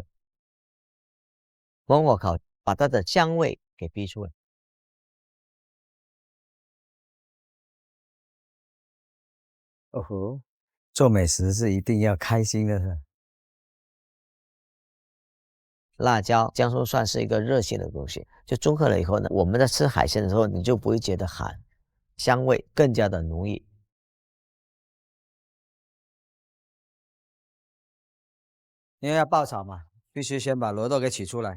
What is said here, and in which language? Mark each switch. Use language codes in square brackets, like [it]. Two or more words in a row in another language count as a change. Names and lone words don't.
[zh] 烽火烤，把它的香味給逼出來。哦吼，做美食是一定要開心的。辣椒、薑蔥蒜是一個熱性的東西，就綜合了以後呢，我們在吃海鮮的時候，你就不會覺得寒，香味更加的濃郁。因為要爆炒嘛，必須先把螺肉給取出來。